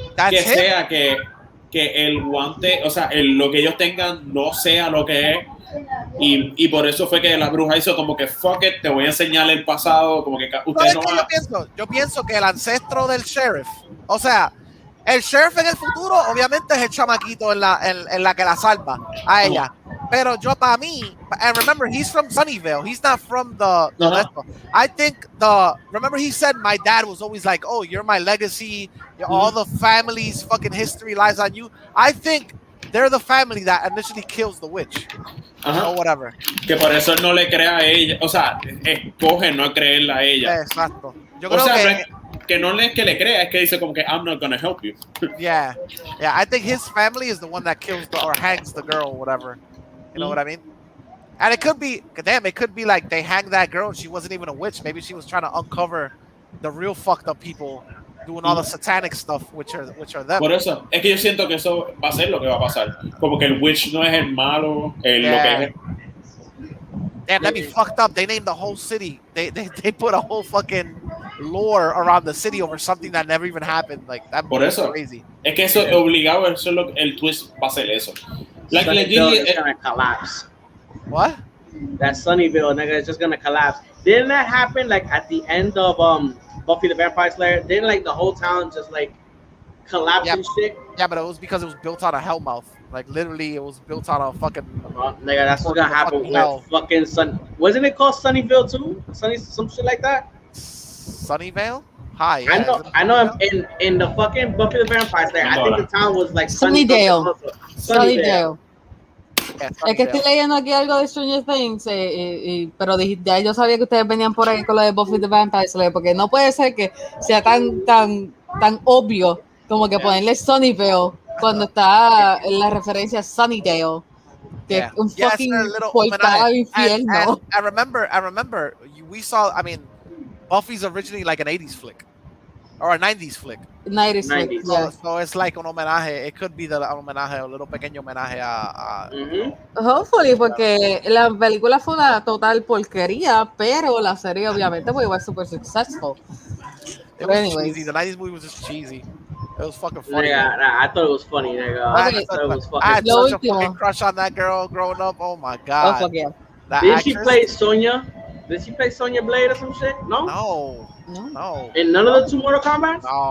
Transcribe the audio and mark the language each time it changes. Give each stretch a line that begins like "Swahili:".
Spanish: que sea que el guante, o sea, lo que ellos tengan no sea lo que es? Y por eso fue que la bruja hizo como que
English: fuck it,
Spanish: te voy a enseñar el pasado, como que usted no va... Yo pienso que el ancestro del sheriff, o sea, el sheriff en el futuro obviamente es el chamaquito en la que la salva a ella. Pero yo, para mí,
English: and remember, he's from Sunnyvale. He's not from the I think remember he said my dad was always like, oh, you're my legacy. All the family's fucking history lies on you. I think they're the family that initially kills the witch. Or whatever.
Spanish: Que por eso él no le crea a ella. O sea, escoge no creerla a ella. Exacto. Yo creo que no es que le crea, es que dice como que
English: I'm not gonna help you. Yeah. I think his family is the one that kills or hangs the girl or whatever. You know what I mean? And it could be, damn, it could be like they hanged that girl and she wasn't even a witch. Maybe she was trying to uncover the real fucked up people doing all the satanic stuff, which are them.
Spanish: Por eso, es que yo siento que eso va a ser lo que va a pasar. Como que el witch no es el malo, lo que es.
English: Damn, that'd be fucked up. They named the whole city. They put a whole fucking lore around the city over something that never even happened. Like, that'd be crazy.
Spanish: Es que eso obligado, eso es el twist va a ser eso.
English: Like Sunnyvale is gonna collapse. What? That Sunnyvale nigga is just gonna collapse. Didn't that happen like at the end of Buffy the Vampire Slayer? Didn't like the whole town just like collapse and shit? Yeah, but it was because it was built on a hellmouth. Like literally, it was built on a fucking. Nigga, that's what's gonna happen with fucking Sun. Wasn't it called Sunnyvale too? Some shit like that. Sunnyvale? Hi. Yeah, I know. In the fucking Buffy the Vampire Slayer, I think the town was like Sunnydale. Sunnydale.
Spanish: Es que estoy leyendo aquí algo de Stranger Things, pero ya yo sabía que ustedes venían por ahí con lo de Buffy the Vampire Slayer, porque no puede ser que sea tan obvio como que ponerle Sunnyvale cuando está en la referencia Sunnydale, que es un fucking portal al infierno.
English: I remember, we saw, I mean, Buffy's originally like an 80s flick. Or a 90s flick. 90s flick, yeah. So it's like
Spanish: un homenaje.
English: It could be
Spanish: un homenaje, un little pequeño homenaje a... Hopefully, porque la película fue una total porquería, pero la serie obviamente pues
English: was super successful. It was cheesy. The 90s movie was just cheesy. It was fucking funny. Yeah, I thought it was funny, nigga. Okay. I thought it was fucking I had such a fucking crush on that girl growing up. Oh my god. Oh fuck yeah. Did she play Sonya? Did she play Sonya Blade or some shit? No. In none of the two Mortal Kombat?